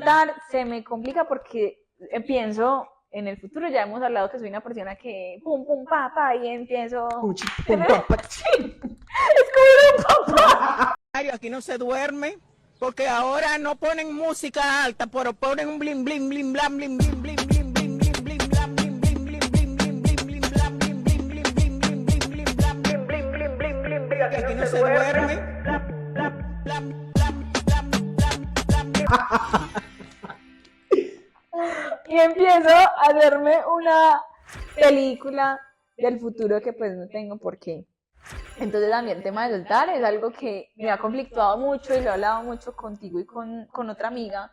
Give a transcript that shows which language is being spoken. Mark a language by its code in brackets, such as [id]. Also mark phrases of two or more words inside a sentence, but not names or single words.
[es] soltar se me complica porque pienso en el futuro, ya hemos hablado que soy una persona que pum, pum, pa, pa, y empiezo... Pum, chi, Se pum, me... pam, pam. Es como un papá. Aquí no se duerme porque ahora no ponen música alta, pero ponen un bling bling bling blam bling bling bling bling bling bling bling blam bling bling bling bling bling bling bling blam bling bling bling bling bling bling bling blam bling bling bling bling bling bling. Aquí no se duerme. Blam blam blam blam blam blam blam. Y empiezo a hacerme una película del futuro que pues no tengo por qué. Entonces a mí el tema de soltar es algo que me ha conflictuado mucho y lo he hablado mucho contigo y con otra amiga.